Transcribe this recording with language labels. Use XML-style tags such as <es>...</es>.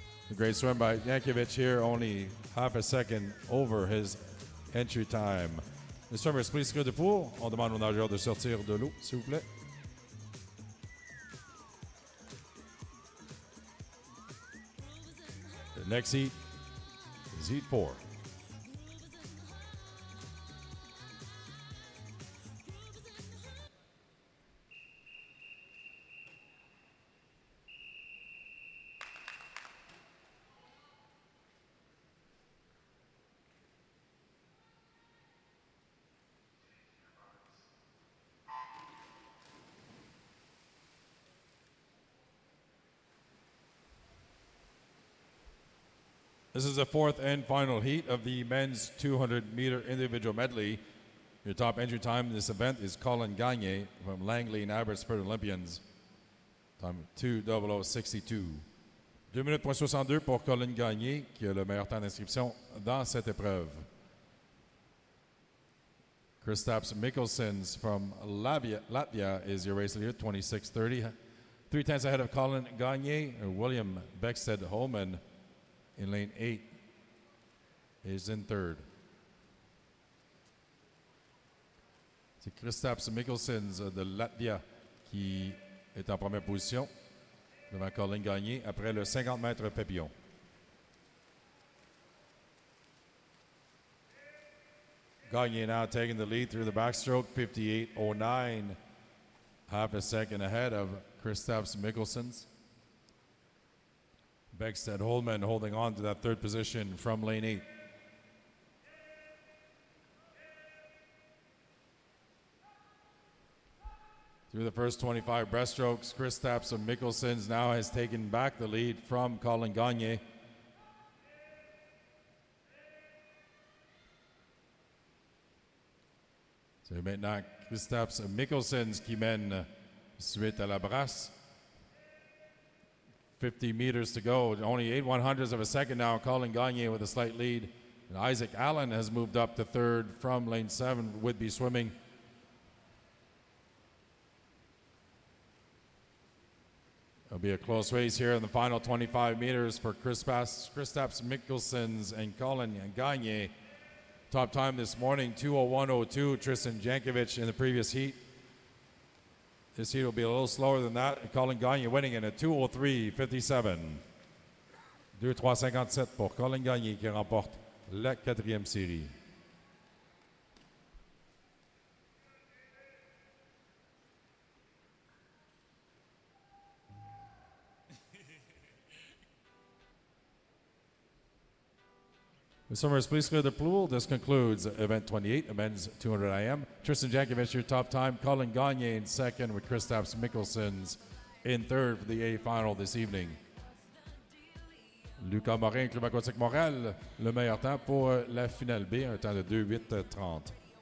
<en>A great swim by Jankovic here, only half a second over his entry time. Les swimmers, please go de pool.</en> <fr>On demande aux nageurs de sortir de l'eau, s'il vous plaît.</fr> <en>Next heat is Heat 4. This is the fourth and final heat of the men's 200-meter individual medley. Your top entry time in this event is Colin Gagne from Langley and Abbotsford Olympians. Time 2:00:62.</en> <fr>2 minutes.62 pour Colin Gagne, qui a le meilleur temps d'inscription dans cette épreuve.</fr> <en>Kristaps Mikkelsons from Latvia is your race leader, 26:30. 3/10 ahead of Colin Gagne. William Beckstead-Holman in lane 8 is in third.</en> <fr>C'est Kristaps Mikkelsons de Latvia qui est en première position devant Colin Gagne après le 50 mètres papillon.</fr> <en>Gagne now taking the lead through the backstroke, 58.09, half a second ahead of Kristaps Mikkelsons. Beckstead-Holman holding on to that third position from lane 8. Through the first 25 breaststrokes, Kristaps Mikkelsons now has taken back the lead from Colin Gagne.</en> <fr>C'est maintenant Kristaps Mikkelsons qui mène suite à la brasse.</fr> <en>50 meters to go. Only 8/100ths of a second now. Colin Gagne with a slight lead. And Isaac Allen has moved up to third from lane 7, would be swimming. It'll be a close race here in the final 25 meters for Kristaps Mikkelsons and Colin Gagne. Top time this morning, 2:01.02. Tristan Jankovic in the previous heat. This heat will be a little slower than that. Colin Gagne winning in a 2:03.57.</en> <fr>2:03.57 pour Colin Gagne qui remporte la 4e série.</fr> <en>The swimmers, please clear the pool. This concludes event 28, a men's 200 IM. Tristan Jankovic, your top time. Colin Gagne in second, with Kristaps Mikkelsons in third for the A final this evening.</en> <fr>Lucas Morin, Club Aquatique Montréal, le meilleur temps pour la finale B, un temps de 2:08:30.</fr>